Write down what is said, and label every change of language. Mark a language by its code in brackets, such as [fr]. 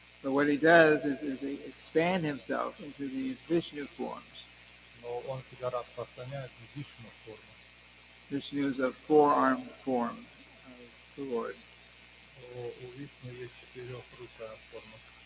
[en] But what he does is he expand himself into these Vishnu forms. [ru] Но он себя распространяет в Вишну форму. [en] Vishnu is a four-armed form of the Lord. [ru] У Вишну есть четырехрукая форма.